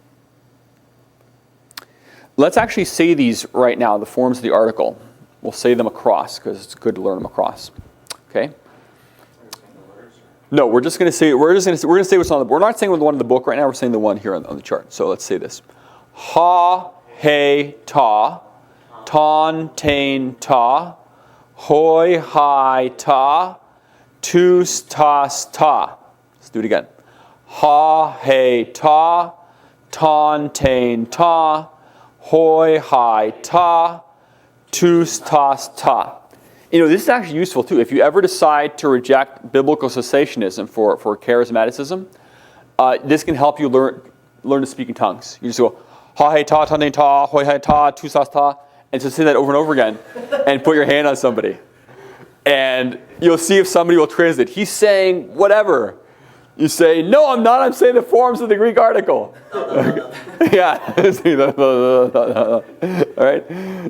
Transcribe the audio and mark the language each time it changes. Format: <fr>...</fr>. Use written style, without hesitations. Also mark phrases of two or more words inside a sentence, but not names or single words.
<en>Let's actually say these right now, the forms of the article. We'll say them across because it's good to learn them across. Okay? No, we're going to say what's on the book. We're not saying the one in the book right now. We're saying the one here on the chart. So let's say this:</en> <el>ἁ, ἡ, τά, τῶν, ταῖν, τά, οἱ, αἱ, τά, τούς, τάς, τά.</el> <en>Let's do it again.</en> <el>ἁ, ἡ, τά, τῶν, ταῖν, τά, οἱ, αἱ, τά, τούς, τάς, τά.</el> <en>This is actually useful too. If you ever decide to reject biblical cessationism for charismaticism, this can help you learn to speak in tongues. You just go,</en> <el>ἁ, ἡ, τά, τάν, τά, οἱ, αἱ, τά, τούς, τάς, τά,</el> <en>and just say that over and over again, and put your hand on somebody. And you'll see if somebody will translate. He's saying whatever. You say, no, I'm not. I'm saying the forms of the Greek article. Yeah. All right.</en>